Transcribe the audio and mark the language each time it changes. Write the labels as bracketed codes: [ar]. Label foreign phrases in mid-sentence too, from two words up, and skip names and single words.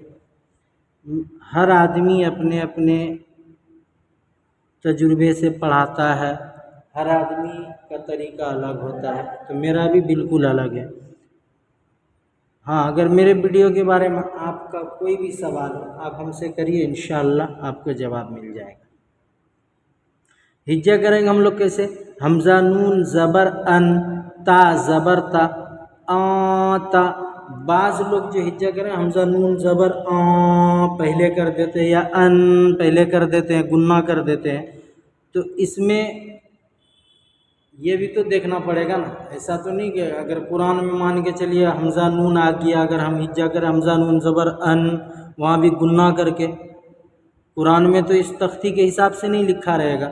[ur] ہر آدمی اپنے اپنے تجربے سے پڑھاتا ہے، ہر آدمی کا طریقہ الگ ہوتا ہے، تو میرا بھی بالکل الگ ہے۔ ہاں، اگر میرے ویڈیو کے بارے میں آپ کا کوئی بھی سوال ہو آپ ہم سے کریے، انشاءاللہ آپ کو جواب مل جائے گا۔ ہجا کریں گے ہم لوگ کیسے؟ حمزہ نون زبر ان، تا زبر تا، تا۔ بعض لوگ جو ہجا کریں حمزہ نون زبر پہلے کر دیتے ہیں یا ان پہلے کر دیتے ہیں، گنہ کر دیتے ہیں، تو اس میں یہ بھی تو دیکھنا پڑے گا نا۔ ایسا تو نہیں کہ اگر قرآن میں مان کے چلیے حمزہ نون آ گیا، اگر ہم ہجا کریں حمزہ نون زبر ان وہاں بھی گنہ کر کے، قرآن میں تو اس تختی کے حساب سے نہیں لکھا رہے گا۔